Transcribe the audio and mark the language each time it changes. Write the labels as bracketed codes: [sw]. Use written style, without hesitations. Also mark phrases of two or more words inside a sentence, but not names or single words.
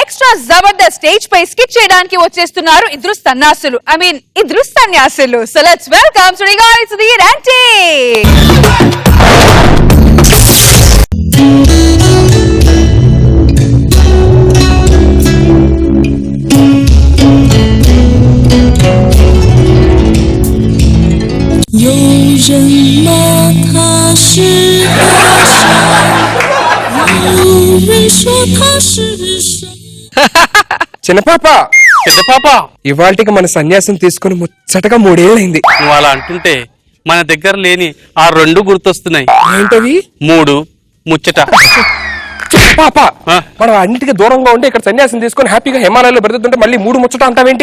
[te] జబర్దస్త్ స్టేజ్ పై స్కిట్ చేయడానికి వచ్చేస్తున్నారు ఇద్దరు సన్యాసులు. ఇద్దరు సన్యాసులు. [en] so let's welcome [te] సుడిగాలి సుధీర్ ఆంటీ. [zh] 有人骂他是和尚，有人说他是神。 [te] చిన్నపాప ఇవాళకి మన సన్యాసం తీసుకుని ముచ్చటగా 3 ఏళ్ళైంది. నువ్వు అలా అంటుంటే మన దగ్గర లేని ఆ 2 గుర్తొస్తున్నాయి. ఏంటవి? 3 ముచ్చట. పాప మనం అన్నిటికీ దూరంగా ఉండి ఇక్కడ సన్యాసం తీసుకుని హ్యాపీగా హిమాలయాల్లో బ్రతుకుతుంటే మళ్ళీ 3 ముచ్చట అంటావేంటి?